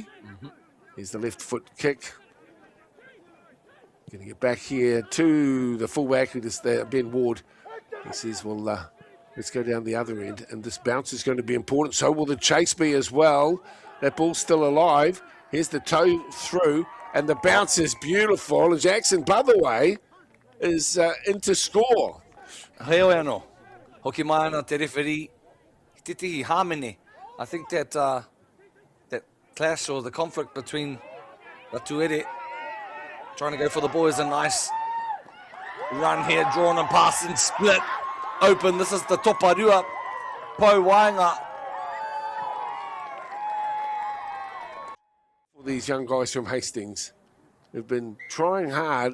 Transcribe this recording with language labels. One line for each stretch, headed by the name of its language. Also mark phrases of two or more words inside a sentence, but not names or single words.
English: Here's the left foot kick. Going to get back here to the fullback, who is there, Ben Ward. He says, well, let's go down the other end. And this bounce is going to be important. So will the chase be as well. That ball's still alive. Here's the toe through. And the bounce is beautiful. And Jackson Butherway is in to score.
Māori: Heo ano. Hoki mai ana te referee. Te tihi Hamene.
English: I think that that clash or the conflict between the Tuere trying to go for the boys, a nice run here, drawn and pass and split open. This is the Toparua Po Wainga. These young guys from Hastings have been trying hard.